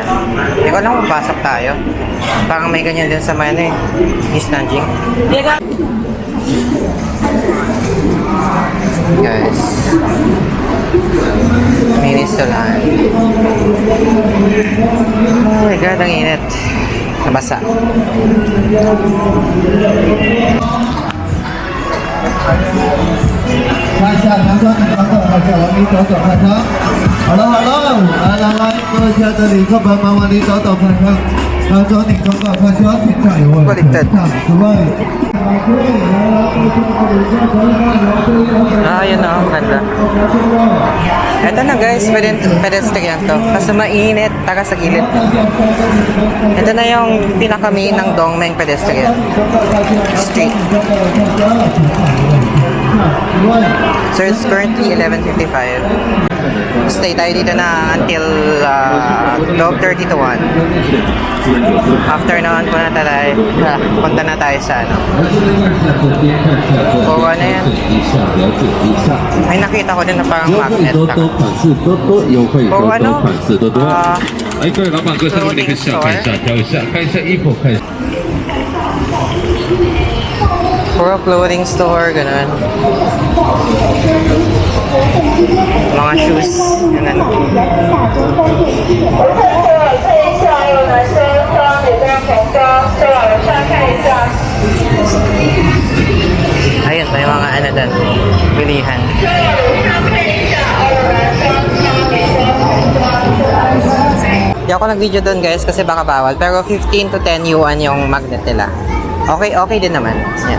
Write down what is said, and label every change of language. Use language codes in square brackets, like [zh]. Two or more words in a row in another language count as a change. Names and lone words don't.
[tl] Hindi ko alam kung pasok tayo. Parang may ganyan din sa may ano eh. East Nanjing. Guys. Minis to lang. [en] Oh my God, [tl] ang init. Nabasa. [zh] 看一下长城，看一下往里走走看车。好了，来，各位亲爱的旅客朋友们，往里走走看车。长城，你走走看车，停上有位，停上有位。 [tl] Ah, yun o. Ganda. Ito na guys, pedestrian to. Kaso mainit, taga sa gilid. Ito na yung pinaka-main ng Dongmeng [en] pedestrian street. So it's currently 11:55. [tl] Stay tayo dito na until 12:30 to 1. [en] After noon, [tl] punta na tayo sa ano. O ano yan? Ay nakita ko din na parang magnet. [zh] 多多款式多多优惠，多 [tl] O ano? [zh] 多款式多多。哎，各位老板，各位上面你可以下看一下，挑一下，看一下衣服，看一下。 [tl] Puro [en] clothing store, [tl] ganun. Mga shoes, ganun. [zh] 看一下，有男生装，女生童装，再往上看一下。 [tl] Ayun, may mga ano doon, bilihan. Di ako nag-video doon guys kasi baka bawal. Pero 15 to 10 yuan yung magnet nila. Okay din naman. Yan.